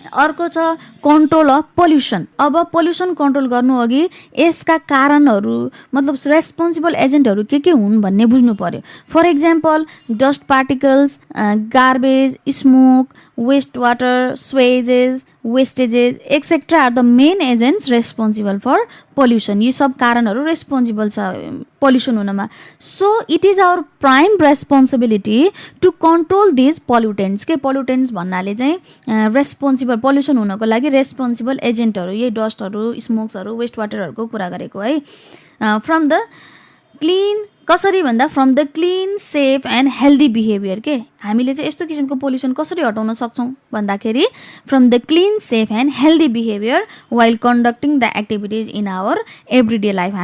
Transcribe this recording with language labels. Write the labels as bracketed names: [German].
[Nepali] अर्को छ control of pollution. अब पोल्युसन कन्ट्रोल गर्नु अघि यसका कारणहरू मतलब रेस्पोन्सिबल एजेन्टहरू के हुन् भन्ने बुझ्नु पर्यो। [English] For example dust particles, garbage, smoke, waste water, sewages, wastages etcetera are the main agents responsible for pollution. [Nepali] यी सब कारणहरू रेस्पोन्सिबल छ पोल्युसन हुनमा। [English] So it is our prime responsibility to control these pollutants. [Nepali] के पोल्युटेन्ट्स भन्नाले चाहिँ रेस्पोन्सिबल पोल्युसन हुनको लागि रेस्पोन्सिबल एजेन्टहरू, यही डस्टहरू, स्मोक्सहरू, वेस्ट वाटरहरूको कुरा गरेको है। [English] from the clean, [Nepali] कसरी भन्दा [English] From the clean, safe and healthy behaviour. [Nepali] के हामीले चाहिँ यस्तो किसिमको पोल्युसन कसरी हटाउन सक्छौँ भन्दाखेरि [English] From the clean, safe and healthy behaviour while conducting the activities in our everyday life.